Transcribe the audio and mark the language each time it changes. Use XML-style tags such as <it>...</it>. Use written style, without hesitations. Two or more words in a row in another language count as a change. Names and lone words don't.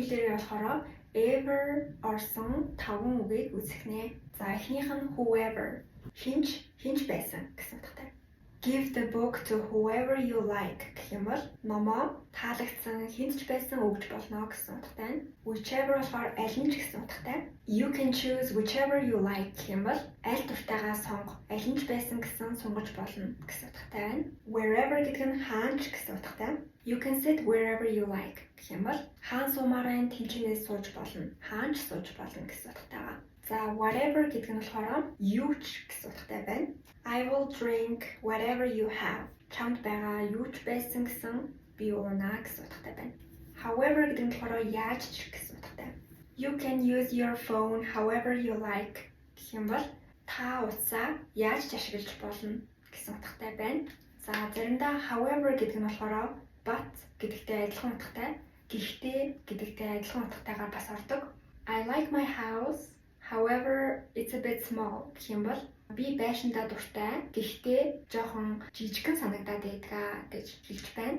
<mn>дээр болохоор ever орсон 5 үгийг үзэхнэ. За эхнийх нь whoever хинч байсан гэсэн утгатай.</mn> <en>Give the book to whoever you like</en> <mn>гэх юм бол номоо таалагдсан хинч байсан өгж болно гэсэн утгатай. Whichever болохоор аль нь ч гэсэн утгатай.</mn> <en>You can choose whichever you like</en> <mn>гэх юм бол аль дуртайгаа сонго, аль нь ч байсан гэсэн сунгаж болно гэсэн утгатай байна. Wherever гэдэг нь хаан ч гэсэн утгатай.</mn> <en>You can sit wherever you like</en> <mn>гэх юм бол хаан суумаараа тэнцэнээс сууж болно, хаан ч сууж болно гэсэн утгатай байна. За whatever гэдэг нь болохоор юу ч гэсэн утгатай байна.</mn> <en>I will drink whatever you have.</en> <mn>Чамд байгаа юу ч байсан гэсэн би уунаа гэсэн утгатай байна. However гэдэг нь болохоор яаж ч гэсэн утгатай.</mn> <en>You can use your phone however you like</en> <mn>гэх юм бол та утсаа яаж ч ашиглаж болно гэсэн утгатай байна. За заримдаа however гэдэг нь болохоор but гэдэгтэй адилхан утгатай, гэхдээ гэдэгтэй адилхан утгатайгаар бас ордог.</mn> <en>I like my house. However, it's a bit small</en> <mn>гэх юм бол би байшиндаа дуртай. Гэхдээ жоохон жижигхэн санагдаад байдгаа гэж хэлж байна.</mn>